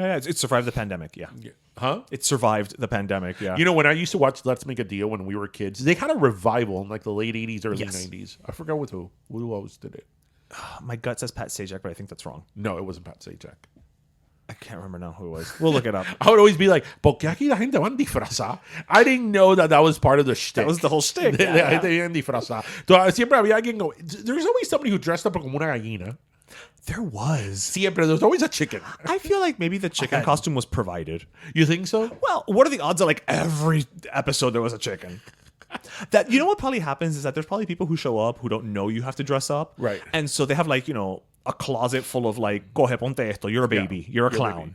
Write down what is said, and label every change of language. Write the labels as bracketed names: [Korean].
[English] It survived the pandemic, Huh? It survived the pandemic, You know, when I used to watch Let's Make a Deal when we were kids, they had a revival in like the late 80s, early 90s. I forgot with who. Who else did it? My gut says Pat Sajak, but I think that's wrong. No, it wasn't Pat Sajak. I can't remember now who it was. We'll look it up. I would always be like, [Spanish] ¿Por qué aquí la gente van disfrazada? [English] I didn't know that was part of the shtick. That was the whole shtick. [Spanish] La gente viene disfrazada. Siempre había alguien [English] go, there's always somebody who dressed up [Spanish] como una gallina. [English] There was. [Spanish] Siempre. [English] There's always a chicken. I feel like maybe the chicken costume was provided. You think so? Well, what are the odds that like every episode there was a chicken? That, you know what probably happens is that there's probably people who show up who don't know you have to dress up. Right. And so they have like, you know, a closet full of like, [Spanish] coge ponte esto, [English] you're a baby, you're a clown.